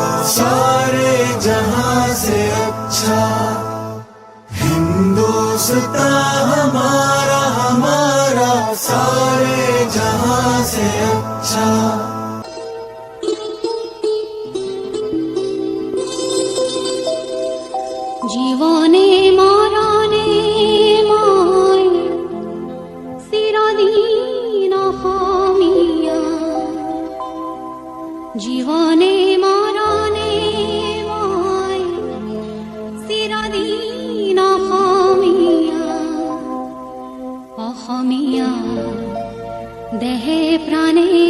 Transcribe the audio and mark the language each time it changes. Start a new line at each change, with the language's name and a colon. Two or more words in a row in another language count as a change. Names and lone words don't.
Hindi: सारे जहां से अच्छा हिंदुस्तान हमारा हमारा सारे जहां से अच्छा।
Assamese: জীবনে মরণে মই চিরদিন অসমীয়া, জীবনে মরণে মই চিরদিন অসমীয়া, অসমীয়া দেহে প্ৰাণে